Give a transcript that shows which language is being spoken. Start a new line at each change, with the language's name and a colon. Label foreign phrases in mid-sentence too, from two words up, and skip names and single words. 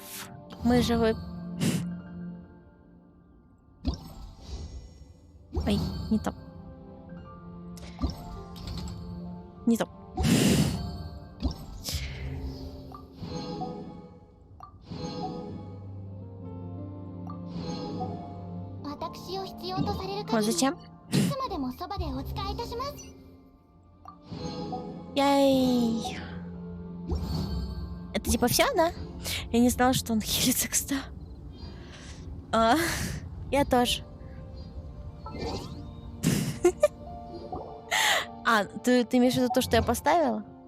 Russian: Мы живы. Ой, не то. Не то. Вот зачем?
Japanese: いつまでもそばでお使いいたします。
Russian: Яй. Это типа все, да? Я не знала, что он хилится к 100. Я тоже. А, ты имеешь в виду то, что я поставила?